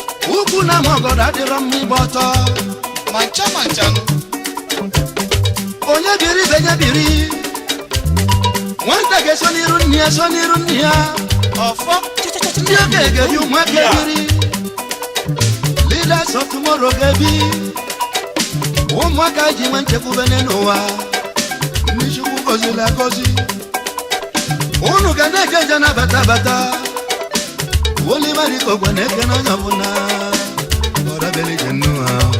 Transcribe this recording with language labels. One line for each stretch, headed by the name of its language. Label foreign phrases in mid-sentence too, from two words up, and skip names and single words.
Igbo: Ukwu na ama obodo adịrọ mma ịgba ọtọ. Ma ncha ma ncha nụ. Onye biri ibe ya biri. Nwata ga-eso n'iru nne ya, so n'iru nne ya. Ọfọ. Ndị okenye ga-ebi ụmụaka ebiri.
English: Leaders of tomorrow
Igbo: ga-ebi. Ụmụaka ji nwe nchekwube n'ụwa. Ndị Chukwu gọziri agọzi. Unu ga na-eje nje na bata bata. Oliver Ikogwe na-eke n'onye ọbụla. Ọra bele je nnu ha.